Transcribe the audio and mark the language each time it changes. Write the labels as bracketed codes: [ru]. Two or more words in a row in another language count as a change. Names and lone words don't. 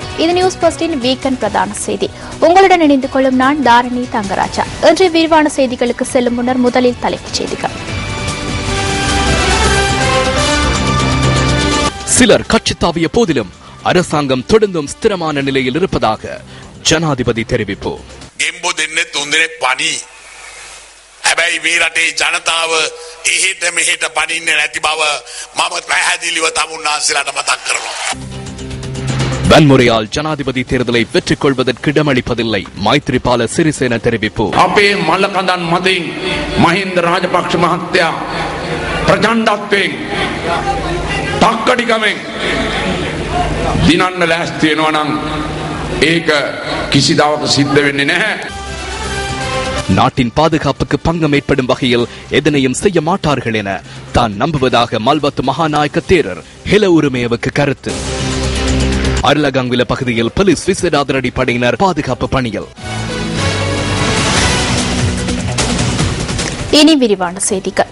[ta] இது நியூஸ் போஸ்டின் வீக்கெண்ட் பிரதான செய்தி. உங்களுடன் இணைந்து கொள்ளும் நான் தாரணி தங்கராஜா. இன்றைய விரிவான செய்திகளுக்கு செல்லும் முன்னர் முதலில் தலைப்புச் செய்திகள். சிலர் கட்சி தாவிய போதிலும் அரசாங்கம் தொடர்ந்தும் ஸ்திரமான நிலையில் இருப்பதாக ஜனாதிபதி தெரிவிப்பு. [si] හැබැයි මේ රටේ ජනතාව එහෙට මෙහෙට පනින්නේ නැති බව මම පැහැදිලිව තමුන්නාන්සේලාට මතක් කරනවා. [ta] வன்முறையால் ஜனாதிபதி தேர்தலை வெற்றிக் கொள்வதற்கு இடமளிப்பதில்லை மைத்ரிபால சிறிசேன தெரிவிப்பு. [si] අපේ මල්ලකඳන් මතින් මහින්ද රාජපක්ෂ මහත්තයා ප්‍රචණ්ඩත්වයෙන් තක්කඩිකමෙන් දිනන්න ලෑස්ති වෙනවා නම් ඒක කිසිදාක සිද්ධ වෙන්නේ නැහැ. [ta] நாட்டின் பாதுகாப்புக்கு பங்கம் ஏற்படும் வகையில் எதனையும் செய்ய மாட்டார்கள் என தான் நம்புவதாக மல்வத்து மகாநாயக்க தேரர் ஹெல உரிமையவுக்கு கருத்து. அருளகங்குல பகுதியில் போலீஸ் விசேட அதிரடி படையினர் பாதுகாப்பு பணியில். இனி விரிவான செய்திகள்.